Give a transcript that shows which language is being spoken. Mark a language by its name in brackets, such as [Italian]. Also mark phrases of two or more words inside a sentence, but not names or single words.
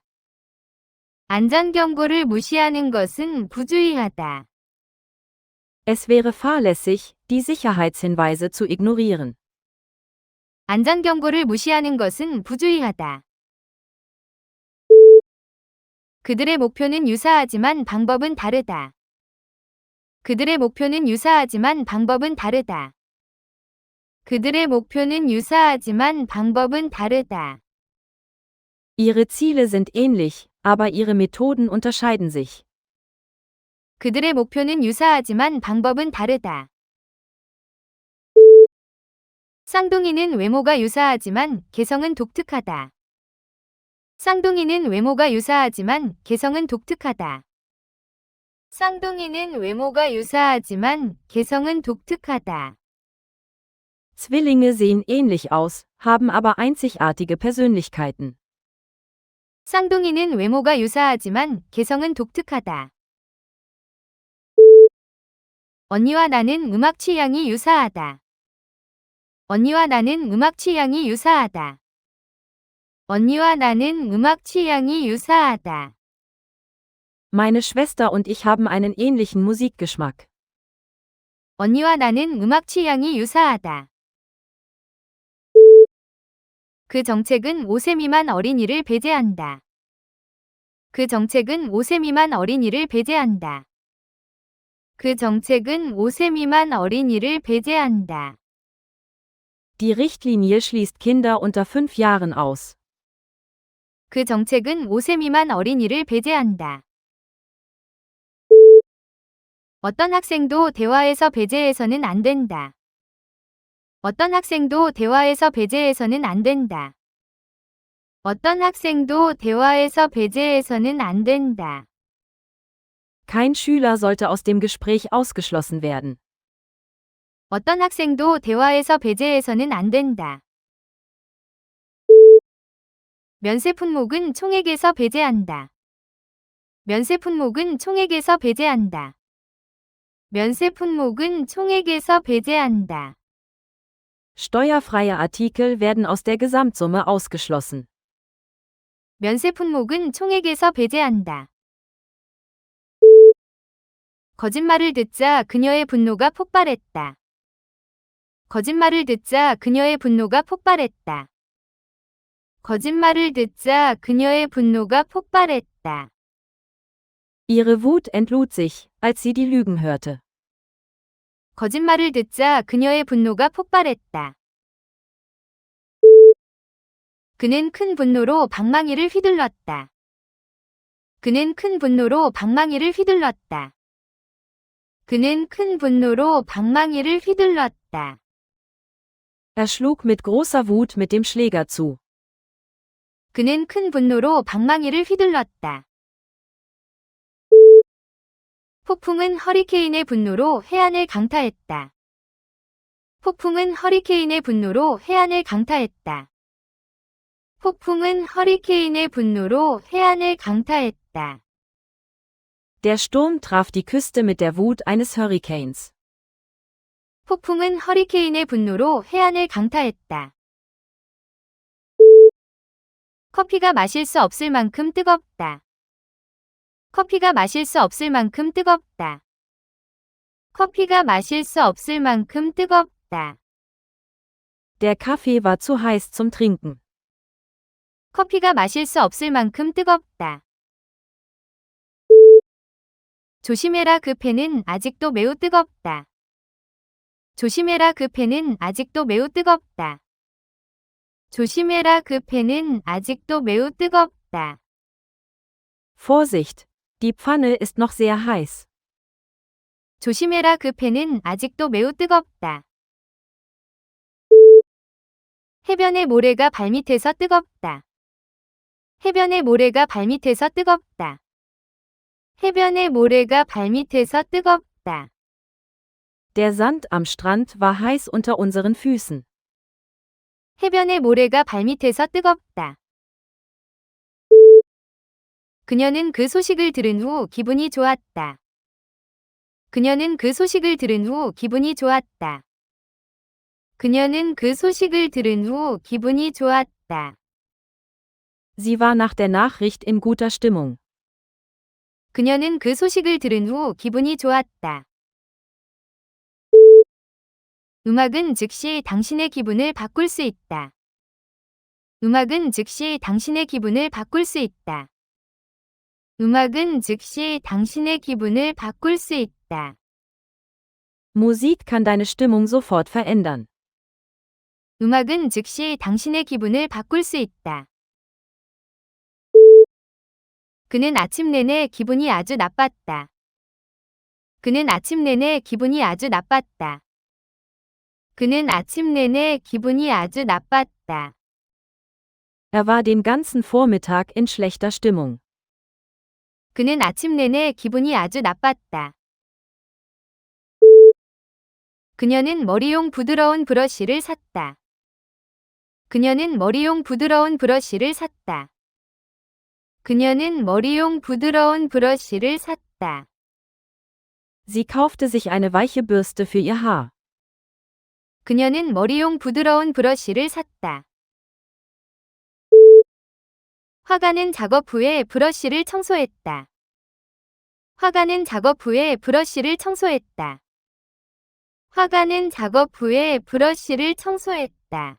[Korean] 안전경고를 무시하는 것은 부주의하다. [German] Es wäre fahrlässig, die Sicherheitshinweise zu ignorieren. [Korean] 안전경고를 무시하는 것은 부주의하다. 그들의 목표는 유사하지만 방법은 다르다. 그들의 목표는 유사하지만 방법은 다르다. 그들의 목표는 유사하지만 방법은 다르다. [German] Ihre Ziele sind ähnlich, aber ihre Methoden unterscheiden sich. [Korean] 그들의 목표는 유사하지만 방법은 다르다. 쌍둥이는 외모가 유사하지만 개성은 독특하다. 쌍둥이는 외모가 유사하지만 개성은 독특하다. 쌍둥이는 외모가 유사하지만 개성은 독특하다. [German] Zwillinge sehen ähnlich aus, haben aber einzigartige Persönlichkeiten. [Korean] 쌍둥이는 외모가 유사하지만 개성은 독특하다. 언니와 나는 음악 취향이 유사하다. 언니와 나는 음악 취향이 유사하다. 언니와 나는 음악 취향이 유사하다. [German] Meine Schwester und ich haben einen ähnlichen Musikgeschmack. [Korean] 언니와 나는 음악 취향이 유사하다. 그 정책은 5세 미만 어린이를 배제한다. 그 정책은 5세 미만 어린이를 배제한다. 그 정책은 5세 미만 어린이를 배제한다. [German] Die Richtlinie schließt Kinder unter 5 Jahren aus. [Korean] 그 정책은 5세 미만 어린이를 배제한다. 어떤 학생도 대화에서 배제해서는 안 된다. 어떤 학생도 대화에서 배제해서는 안 된다. 어떤 학생도 대화에서 배제해서는 안 된다. [German] Kein Schüler sollte aus dem Gespräch ausgeschlossen werden. [Korean] 어떤 학생도 대화에서 배제해서는 안 된다. 면세 품목은 총액에서 배제한다. 면세 품목은 총액에서 배제한다. 면세 품목은 총액에서 배제한다. [German] Steuerfreie Artikel werden aus der Gesamtsumme ausgeschlossen. [Korean] 면세 품목은 총액에서 배제한다. 거짓말을 듣자 그녀의 분노가 폭발했다. 거짓말을 듣자 그녀의 분노가 폭발했다. 거짓말을 듣자 그녀의 분노가 폭발했다. [German] Ihre Wut entlud sich, als sie die Lügen hörte. [Korean] 거짓말을 듣자 그녀의 분노가 폭발했다. 그는 큰 분노로 방망이를 휘둘렀다. 그는 큰 분노로 방망이를 휘둘렀다. 그는 큰 분노로 방망이를 휘둘렀다. [German] Er schlug mit großer Wut mit dem Schläger zu. [Korean] 그는 큰 분노로 방망이를 휘둘렀다. 폭풍은 허리케인의 분노로 해안을 강타했다. 폭풍은 허리케인의 분노로 해안을 강타했다. 폭풍은 허리케인의 분노로 해안을 강타했다. [German] Der Sturm traf die Küste mit der Wut eines Hurrikans. [Korean] 폭풍은 허리케인의 분노로 해안을 강타했다. 커피가 마실 수 없을 만큼 뜨겁다. 커피가 마실 수 없을 만큼 뜨겁다. 커피가 마실 수 없을 만큼 뜨겁다. [German] Der Kaffee war zu heiß zum Trinken. [Korean] 커피가 마실 수 없을 만큼 뜨겁다. 조심해라 그 펜은 아직도 매우 뜨겁다. 조심해라 그 펜은 아직도 매우 뜨겁다. 조심해라 그 펜은 아직도 매우 뜨겁다. [German] Vorsicht! Die Pfanne ist noch sehr heiß. [Korean] 조심해라 그 펜은 아직도 매우 뜨겁다. 해변의 모래가 발밑에서 뜨겁다. 해변의 모래가 발밑에서 뜨겁다. 해변의 모래가 발밑에서 뜨겁다. [German] Der Sand am Strand war heiß unter unseren Füßen. [Korean] 해변의 모래가 발밑에서 뜨겁다. 그녀는 그 소식을 들은 후 기분이 좋았다. 그녀는 그 소식을 들은 후 기분이 좋았다. 그녀는 그 소식을 들은 후 기분이 좋았다. [German] Sie war nach der Nachricht in guter Stimmung. [Korean] 그녀는 그 소식을 들은 후 기분이 좋았다. 음악은 즉시 당신의 기분을 바꿀 수 있다. 음악은 즉시 당신의 기분을 바꿀 수 있다. 음악은 즉시 당신의 기분을 바꿀 수 있다. [German] Musik kann deine Stimmung sofort verändern. [Korean] 음악은 즉시 당신의 기분을 바꿀 수 있다. 그는 아침 내내 기분이 아주 나빴다. 그는 아침 내내 기분이 아주 나빴다. 그는 아침 내내 기분이 아주 나빴다. [German] Er war den ganzen Vormittag in schlechter Stimmung. [Korean] 그는 아침 내내 기분이 아주 나빴다. 그녀는 머리용 부드러운 브러쉬를 샀다. 그녀는 머리용 부드러운 브러쉬를 샀다. 그녀는 머리용 부드러운 브러쉬를 샀다. [German] Sie kaufte sich eine weiche Bürste für ihr Haar. [Korean] 그녀는 머리용 부드러운 브러쉬를 샀다. 화가는 작업 후에 브러쉬를 청소했다. 화가는 작업 후에 브러쉬를 청소했다. 화가는 작업 후에 브러쉬를 청소했다.